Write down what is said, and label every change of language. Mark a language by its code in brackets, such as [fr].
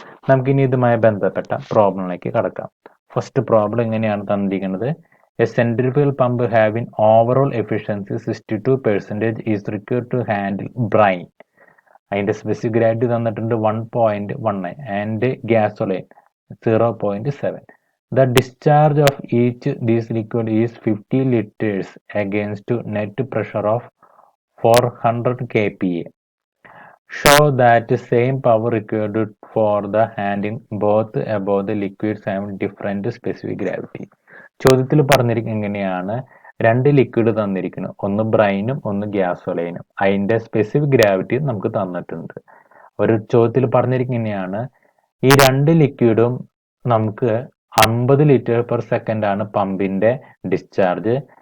[ml] നമുക്കിനി ഇതുമായി ബന്ധപ്പെട്ട പ്രോബ്ലമിലേക്ക് കടക്കാം. ഫസ്റ്റ് പ്രോബ്ലം എങ്ങനെയാണ് തന്നിരിക്കുന്നത്? [en] A centrifugal pump having overall efficiency 62% is required to handle brine. [ml] അതിന്റെ സ്പെസിഫിക് ഗ്രാവിറ്റി തന്നിട്ടുണ്ട് 1.19 and gasoline 0.7. [en] The discharge of each these liquid is 50 liters against net pressure of 400 kPa. Show that same power required for the handling both above the liquids have different specific gravity. [ml] ചോദ്യത്തിൽ പറഞ്ഞിരിക്കുന്നത് എങ്ങനെയാണ്? രണ്ട് liquid തന്നിരിക്കുന്നു, ഒന്ന് ബ്രൈനും ഒന്ന് ഗ്യാസോലൈനും. അതിന്റെ specific gravity നമുക്ക് തന്നിട്ടുണ്ട്. ഒരു ചോദ്യത്തിൽ പറഞ്ഞിരിക്കുന്നതാണ് ഈ രണ്ട് ലിക്വിഡും നമുക്ക് 50 ലിറ്റർ പെർ സെക്കൻഡ് ആണ് പമ്പിന്റെ ഡിസ്ചാർജ്.